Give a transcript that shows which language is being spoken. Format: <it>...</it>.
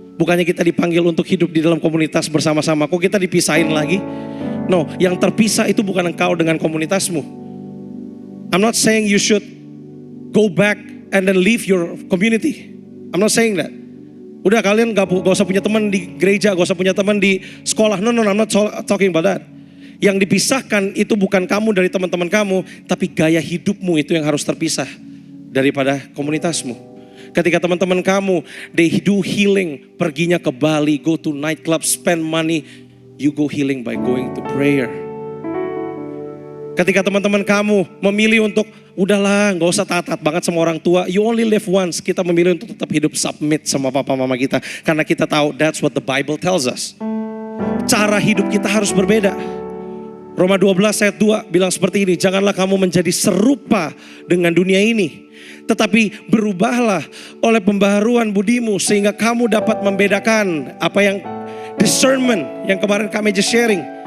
<id>Bukannya kita dipanggil untuk hidup di dalam komunitas bersama-sama. Kok kita dipisahin lagi? No, yang terpisah itu bukan engkau dengan komunitasmu.</id> <en>I'm not saying you should go back and then leave your community. I'm not saying that.</en> <id>Udah, kalian gak usah punya teman di gereja, gak usah punya teman di sekolah.</id> <en>No, I'm not talking about that.</en> <id>Yang dipisahkan itu bukan kamu dari teman-teman kamu, tapi gaya hidupmu itu yang harus terpisah daripada komunitasmu. Ketika teman-teman kamu,</id> <en>they do healing,</en> <id>perginya ke Bali,</id> <en>go to nightclub, spend money, you go healing by going to prayer.</en> <id>Ketika teman-teman kamu memilih untuk, udahlah gak usah taat banget sama orang tua,</id> <en>you only live once,</en> <id>kita memilih untuk tetap hidup submit sama papa mama kita. Karena kita tahu,</id> <en>that's what the Bible tells us.</en> <id>Cara hidup kita harus berbeda. Roma 12 ayat 2 bilang seperti ini, janganlah kamu menjadi serupa dengan dunia ini. Tetapi berubahlah oleh pembaharuan budimu sehingga kamu dapat membedakan apa yang discernment yang kemarin kami</id> <en>just sharing.</en>